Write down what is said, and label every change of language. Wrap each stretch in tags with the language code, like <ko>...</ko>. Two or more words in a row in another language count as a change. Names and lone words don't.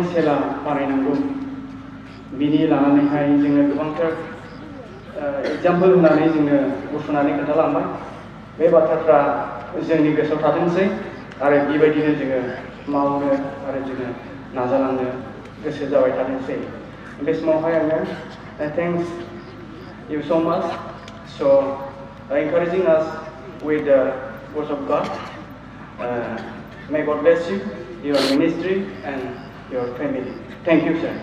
<brx>सेला बानायनांगौ बिनि लानानैहाय जोङो गोबांथार एग्जाम्पोल होनानै जोङो गुफुनानै खोन्थालांबाय बे बाथ्राफ्रा जोंनि गोसोआव थाथोंसै आरो बेबायदिनो जोङो मावनो आरो जोङो नाजालांनो गोसो जाबाय थाथोंसै बे समावहाय आङो</brx> <en>thanks you so much encouraging us with the words of God. May God bless you, your ministry and your family. Thank you, sir.</en>